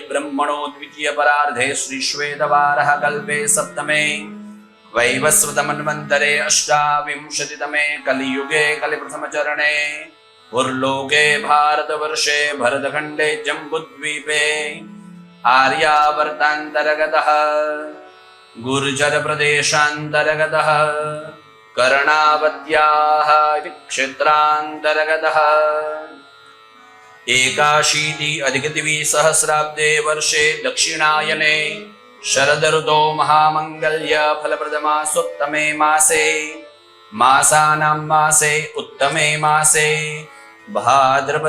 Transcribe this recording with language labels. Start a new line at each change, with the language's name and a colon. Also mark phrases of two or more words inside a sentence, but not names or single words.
Sanskrit: બ્રહ્મણો દ્વિતીય પરાર્ધે શ્રી શ્વેતવારહ કલ્પે સપ્તમે વૈવસ્વતમન્વંતરે અષ્ટાવિંશતિતમે કલિયુગે કલિપ્રથમ ચરણે પુરલોકે ભારતવર્ષે ભરતખંડે જંબુદ્વીપે આર્યાવર્તાંતર્ગતઃ ગુર્જર પ્રદેશાંતર્ગતઃ કર્ણાવત્યાઃ ક્ષેત્રાંતર્ગતઃ एकाशीति अधिकद्विसहस्राब्दे वर्षे दक्षिणायने शरद ऋतो महामंगल्य फलप्रदमासोत्तमे मासे मासानां मासे उत्तमे मासे भाद्रपद